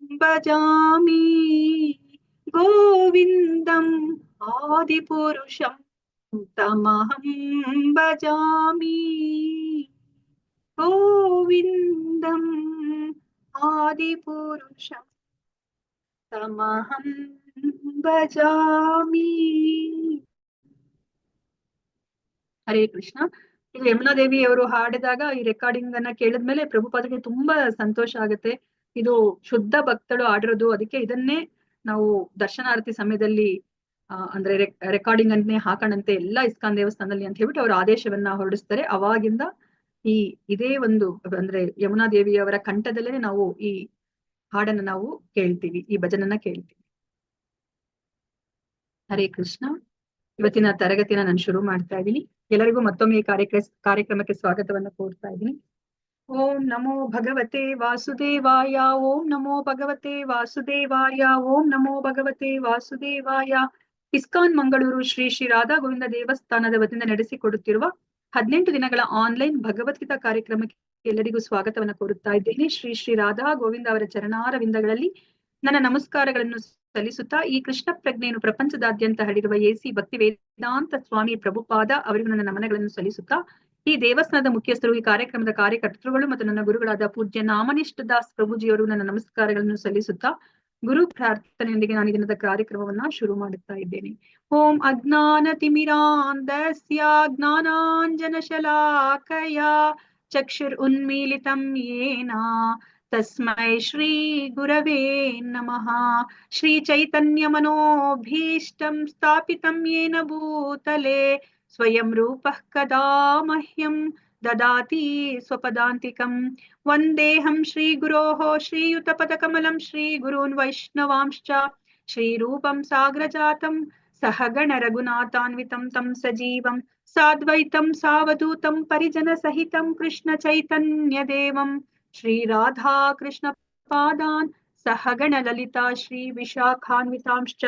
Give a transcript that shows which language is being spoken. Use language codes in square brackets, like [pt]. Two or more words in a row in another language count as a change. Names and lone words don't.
[sa] ಭಜಾಮಿ, ಗೋವಿಂದಂ ಆದಿಪುರುಷಂ ತಮಹಂ ಭಜಾಮಿ ಗೋವಿಂದಂ ಆದಿಪುರುಷಂ ತಮಹಂ ಭಜಾಮಿ. ಹರೇ ಕೃಷ್ಣ. [kn] ಇದು ಯಮುನಾ ದೇವಿ ಅವರು ಹಾಡಿದಾಗ ಈ ರೆಕಾರ್ಡಿಂಗ್ ಅನ್ನ ಕೇಳಿದ್ಮೇಲೆ ಪ್ರಭುಪಾದಕ್ಕೆ ತುಂಬಾ ಸಂತೋಷ ಆಗುತ್ತೆ. ಇದು ಶುದ್ಧ ಭಕ್ತಳು ಆಡಿರೋದು, ಅದಕ್ಕೆ ಇದನ್ನೇ ನಾವು ದರ್ಶನಾರತಿ ಸಮಯದಲ್ಲಿ ಅಂದ್ರೆ ರೆಕಾರ್ಡಿಂಗ್ ಅನ್ನೇ ಹಾಕೋಣಂತೆ ಎಲ್ಲಾ ಇಸ್ಕಾನ್ ದೇವಸ್ಥಾನದಲ್ಲಿ ಅಂತ ಹೇಳ್ಬಿಟ್ಟು ಅವರು ಆದೇಶವನ್ನ ಹೊರಡಿಸ್ತಾರೆ. ಅವಾಗಿಂದ ಇದೇ ಒಂದು ಅಂದ್ರೆ ಯಮುನಾ ದೇವಿಯವರ ಕಂಠದಲ್ಲೇ ನಾವು ಈ ಹಾಡನ್ನ ನಾವು ಕೇಳ್ತೀವಿ, ಈ ಭಜನನ್ನ ಕೇಳ್ತೀವಿ. [sa] ಹರೇ ಕೃಷ್ಣ. [kn] ಇವತ್ತಿನ ತರಗತಿನ ನಾನು ಶುರು ಮಾಡ್ತಾ ಇದ್ದೀನಿ. ಎಲ್ಲರಿಗೂ ಮತ್ತೊಮ್ಮೆ ಈ ಕಾರ್ಯಕ್ರಮಕ್ಕೆ ಸ್ವಾಗತವನ್ನ ಕೋರ್ತಾ ಇದ್ದೀನಿ. [sa] ಓಂ ನಮೋ ಭಗವತೆ ವಾಸುದೇವಾಯ. ಓಂ ನಮೋ ಭಗವತೆ ವಾಸುದೇವಾಯ. ಓಂ ನಮೋ ಭಗವತೆ ವಾಸುದೇವಾಯ. [kn] ಇಸ್ಕಾನ್ ಮಂಗಳೂರು ಶ್ರೀ ಶ್ರೀ ರಾಧಾ ಗೋವಿಂದ ದೇವಸ್ಥಾನದ ವತಿಯಿಂದ ನಡೆಸಿಕೊಡುತ್ತಿರುವ 18 ದಿನಗಳ ಆನ್ಲೈನ್ ಭಗವದ್ಗೀತಾ ಕಾರ್ಯಕ್ರಮಕ್ಕೆ ಎಲ್ಲರಿಗೂ ಸ್ವಾಗತವನ್ನ ಕೋರುತ್ತಾ ಇದ್ದೇನೆ. ಶ್ರೀ ಶ್ರೀ ರಾಧಾ ಗೋವಿಂದ ಅವರ ಚರಣಾರವಿಂದಗಳಲ್ಲಿ ನನ್ನ ನಮಸ್ಕಾರಗಳನ್ನು ಸಲ್ಲಿಸುತ್ತಾ ಈ ಕೃಷ್ಣ ಪ್ರಜ್ಞೆಯನ್ನು ಪ್ರಪಂಚದಾದ್ಯಂತ ಹರಡಿರುವ ಎಸಿ ಭಕ್ತಿ ವೇದಾಂತ ಸ್ವಾಮಿ ಪ್ರಭುಪಾದ ಅವರಿಗೂ ನನ್ನ ನಮನಗಳನ್ನು ಸಲ್ಲಿಸುತ್ತಾ ಈ ದೇವಸ್ಥಾನದ ಮುಖ್ಯಸ್ಥರು, ಈ ಕಾರ್ಯಕ್ರಮದ ಕಾರ್ಯಕರ್ತರುಗಳು ಮತ್ತು ನನ್ನ ಗುರುಗಳಾದ ಪೂಜ್ಯ ನಾಮನಿಷ್ಠ ದಾಸ್ ಪ್ರಭುಜಿಯವರು ನನ್ನ ನಮಸ್ಕಾರಗಳನ್ನು ಸಲ್ಲಿಸುತ್ತಾ ಗುರು ಪ್ರಾರ್ಥನೆಯೊಂದಿಗೆ ನಾನು ದಿನದ ಕಾರ್ಯಕ್ರಮವನ್ನ ಶುರು ಮಾಡುತ್ತಾ ಇದ್ದೇನೆ. [sa] ಓಂ ಅಜ್ಞಾನ ತಿಮಿರಾಂಧಸ್ಯ ಜ್ಞಾನಾಂಜನ ಶಲಾಕಯ ಚಕ್ಷುರ್ ಉನ್ಮೀಲಿತಂ ಯೇನ ತಸ್ಮೈ ಶ್ರೀ ಗುರವೇ ನಮಃ. ಶ್ರೀ ಚೈತನ್ಯ ಮನೋಭೀಷ್ಟಂ ಸ್ಥಾಪಿತಂ ಯೇನ ಭೂತಲೆ ಸ್ವಯಂ ರೂಪಃ ಕದಾ ಮಹ್ಯಂ ದದಾತಿ ಸ್ವಪದಾಂತಿಕಂ. ವಂದೇಹಂ ಶ್ರೀ ಗುರೋಃ ಶ್ರೀಯುತಪದಕಮಲಂ ಶ್ರೀ ಗುರೂನ್ ವೈಷ್ಣವಾಂಶ್ಚ ಶ್ರೀರೂಪಂ ಸಾಗ್ರಜಾತಂ ಸಹಗಣ ರಘುನಾಥಾನ್ವಿತಂ ತಂ ಸಜೀವಂ ಸಾದ್ವೈತಂ ಸಾವಧೂತಂ ಪರಿಜನ ಸಹಿತಂ ಕೃಷ್ಣ ಚೈತನ್ಯ ದೇವಂ ಶ್ರೀ ರಾಧಾ ಕೃಷ್ಣ ಪಾದಾನ್ ಸಹಗಣ ಲಲಿತಾ ಶ್ರೀ ವಿಶಾಖಾನ್ವಿತಾಂಶ್ಚ.